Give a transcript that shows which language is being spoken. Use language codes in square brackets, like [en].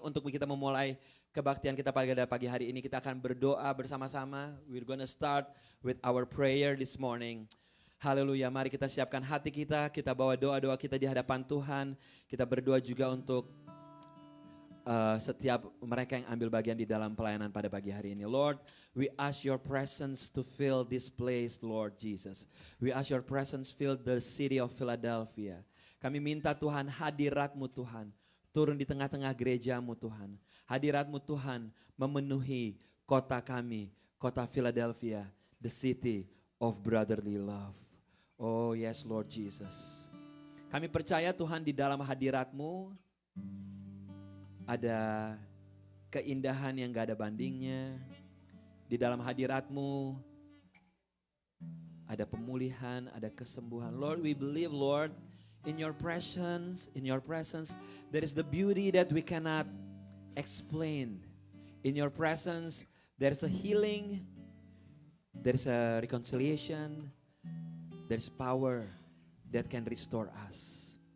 [id] Untuk kita memulai kebaktian kita pada pagi hari ini, kita akan berdoa bersama-sama. [en] We're gonna start with our prayer this morning. [id] Haleluya, mari kita siapkan hati kita bawa doa-doa kita di hadapan Tuhan. Kita berdoa juga untuk setiap mereka yang ambil bagian di dalam pelayanan pada pagi hari ini. [en] Lord, we ask your presence to fill this place, Lord Jesus. We ask your presence fill the city of Philadelphia. [id] Kami minta Tuhan, hadirat-Mu Tuhan, turun di tengah-tengah gereja-Mu Tuhan. Hadirat-Mu Tuhan memenuhi kota kami, kota Philadelphia, [en] the city of brotherly love. Oh yes Lord Jesus. [id] Kami percaya Tuhan di dalam hadirat-Mu ada keindahan yang gak ada bandingnya. Di dalam hadirat-Mu ada pemulihan, ada kesembuhan. [en] Lord, we believe Lord, in your presence, there is the beauty that we cannot explain. In your presence, there is a healing, there is a reconciliation, there is power that can restore us.